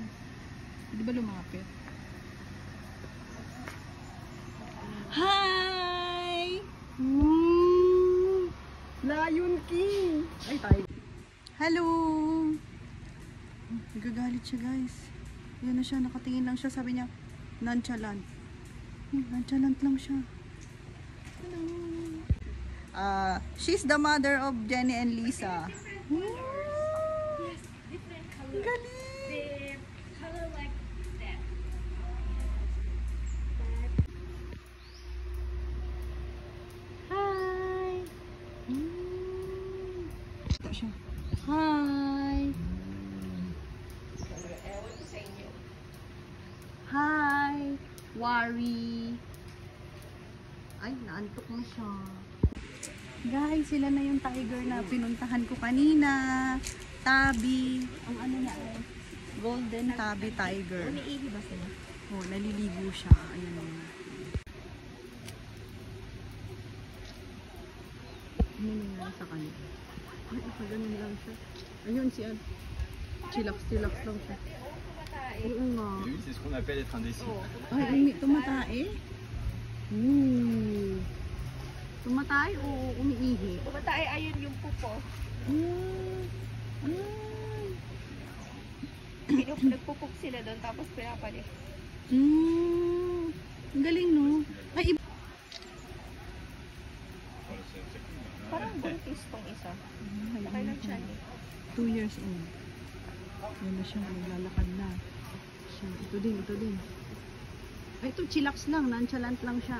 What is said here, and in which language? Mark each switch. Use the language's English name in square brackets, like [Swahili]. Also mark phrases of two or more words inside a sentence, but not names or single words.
[Filipino] Di ba lumapit? Hi! Lion King! Ay, tayo. Hello! Nagagalit siya, guys. Ayan na siya, nakatingin lang siya. Sabi niya, nonchalant. Nonchalant lang siya. Hello! [English] She's the mother of Jenny and Lisa. Yes, different color. [Filipino] Galing! [English] The color like that. Hi. [Filipino] Ito siya. Hi. Hi! Worry! Ay, naantok na siya. Guys, sila na yung tiger na pinuntahan ko kanina. Tabi. Ang ano na ay [English] golden tabby tiger. [Filipino] Umiihi ba sila? Oh, naliligo siya. Ayun. Humiling lang sa kanila. Ay, ganun lang siya. Ayun si Ad. Chillax lang siya. Oo nga. [French] Oui, c'est ce qu'on appelle être indécis. [Filipino] Ay, tumatae? Tumatae o umiihi? Tumatay, ayun yung pupo. Nagpupok sila doon, tapos pinapalit. Ang galing, no? Ay, Parang buntis tong isa. Kailan siya eh? [English] 2 years old. [Filipino] Yan na siya, naglalakad na. Siya, ito din. Ay, ito, chillax lang, nonchalant lang siya.